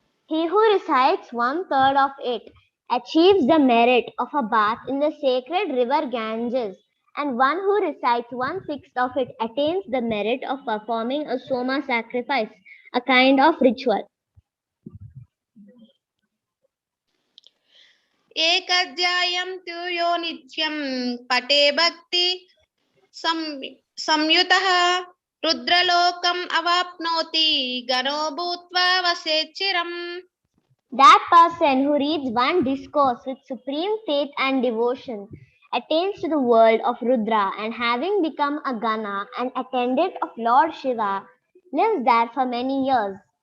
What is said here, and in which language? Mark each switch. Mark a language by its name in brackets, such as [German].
[English] He who recites 1/3 of it achieves the merit of a bath in the sacred river Ganges, and one who recites 1/6 of it attains the merit of performing a Soma sacrifice, a kind of ritual. [Sanskrit] एकाध्यायं तु यो नित्यं पठे भक्ति संयुतः रुद्रलोकम् अवाप्नोति गणो भूत्वा वसेत् चिरम्. [English] That person who reads one discourse with supreme faith and devotion attains to the world of Rudra, and having become a Gana, an attendant of Lord Shiva, lives there for many years.